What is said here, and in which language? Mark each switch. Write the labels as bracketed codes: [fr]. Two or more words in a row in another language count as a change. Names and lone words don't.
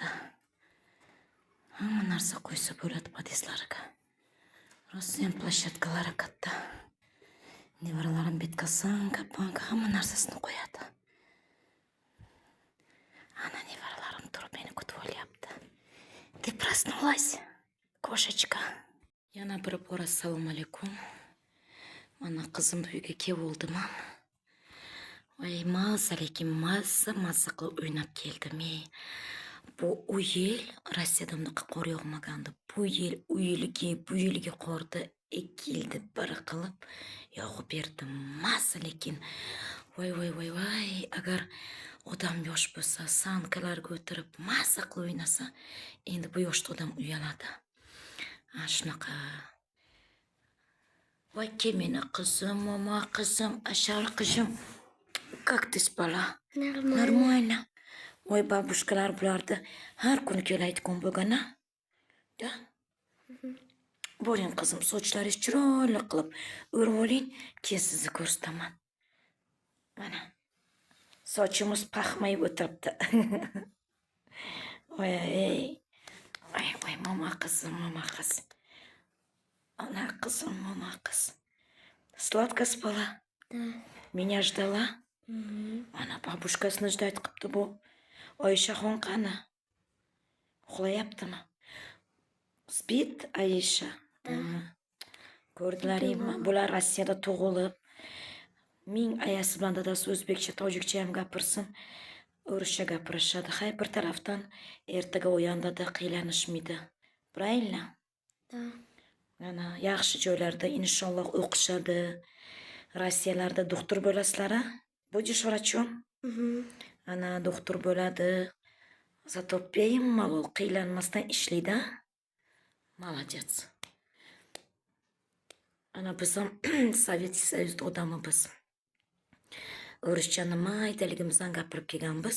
[uz] Hamma narsa qo'ysa bo'ladi podyezdlariga. Rossiyan plashadkalari katta. Nevaralarim betkasan, kapanka hamma narsasini qo'yadi. Ana nevaralarim turib meni kutib olyapti. [ru] Ты проснулась? Кошечка. [uz] Yana bir bor assalomu alaykum. Mana qizim uyga kelib oldim. Voy, mazza qilib o'ynab keldim. Bu yil Rossiyada bunaqa qor yog'magandi. Bu yilgi qorda ekildi bir qilib yog'ib berdi. Mazza lekin voy, agar odam yosh bo'lsa, sankalarga o'tirib mazza qilib o'ynasa, endi bu yoshda odam uyaladi. Shunaqa Voy meni qizim, mama qizim, ashar qizim. [ru] Как ты spala? Нормально. Нормально. [uz] Voy babushkalar bularni har kuni kelaydigan bo'lgan-a? [ru] Da? [uz] Boring qizim, sochlaringiz chiroyli qilib o'rib oling, keyin sizni ko'rsataman. Mana. Sochimiz paxmayib o'tiribdi. Voy, voy, mama qizim, mama qiz. Ana qizim, mama qiz. [ru] Сладко спала? Да. Меня ждала? [uz] Mana babushkasini jidayt qilibdi bu. Oyshaxon qani? Uxlayaptimi? Spit Aisha? Ko'rdilaringmi? Bular Rossiyada tug'ilib, ming ayasi bilan dadasi o'zbekcha, tojikcha ham gapirsin, o'rischa gapirishadi. Hay, bir tarafdan ertaga uyandida qiylanishmaydi. [ru] Правильно? Да. [uz] Mana yaxshi joylarda inshaalloh o'qishadi. Rossiyalarda doktor bo'lasizlar-a? [ru] Будешь врачом? [uz] Ana doktor bo'ladi. Зато bemalol qiylanmasdan ishlaydi. [ru] Молодец. [uz] Ana biz ham Sovetskiy Soyuzda odamimiz. O'rischani maydaligimizdan gapirib kelganmiz.